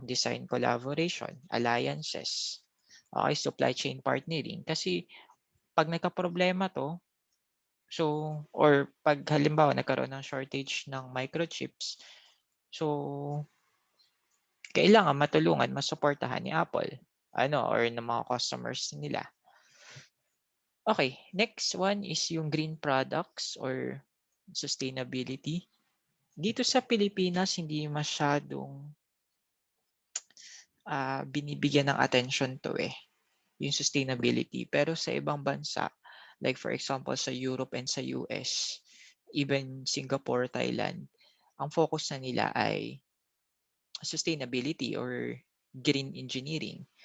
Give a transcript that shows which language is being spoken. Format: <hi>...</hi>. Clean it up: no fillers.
<en>Design collaboration, alliances, okay, supply chain partnering.</en> <tl>Kasi pag nagka-problema to, so, or pag halimbawa nagkaroon ng shortage ng microchips, so, kailangan matulungan, masuportahan ni Apple, or ng mga customers nila.</tl> <en>Okay, next one is</en> <tl>yung</tl> <en>green products or sustainability.</en> <tl>Dito sa Pilipinas, hindi masyadong binibigyan ng attention to yung sustainability. Pero sa ibang bansa, like for example sa Europe and sa US, even Singapore, Thailand, ang focus na nila ay sustainability or green engineering.</tl>